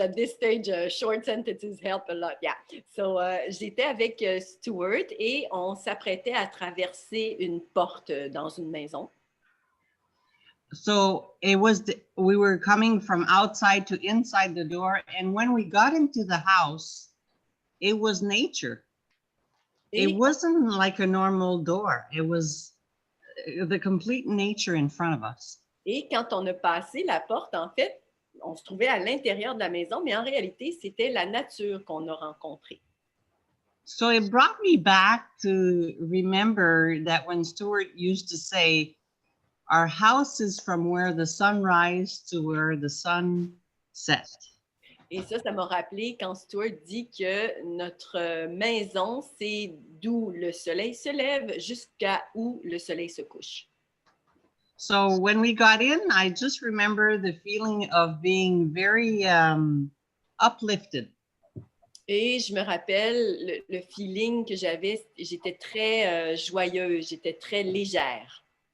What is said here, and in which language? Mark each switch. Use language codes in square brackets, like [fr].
[en] At this stage, short sentences help a lot. Yeah. [fr] So, j'étais avec Stuart et on s'apprêtait à traverser une porte dans une maison. [en] So it was, we were coming from outside to inside the door. And when we got into the house, it was nature. It wasn't like a normal door. It was the complete nature in front of us. [fr] Et quand on a passé la porte, en fait, on se trouvait à l'intérieur de la maison, mais en réalité, c'était la nature qu'on a rencontrée. [en] So it brought me back to remember that when Stuart used to say, our house is from where the sun rises to where the sun sets. [fr] Et ça m'a rappelé quand Stuart dit que notre maison, c'est d'où le soleil se lève jusqu'à où le soleil se couche. [en] So when we got in, I just remember the feeling of being very uplifted. [fr] Et je me rappelle le feeling que j'avais, j'étais très joyeuse, j'étais très légère.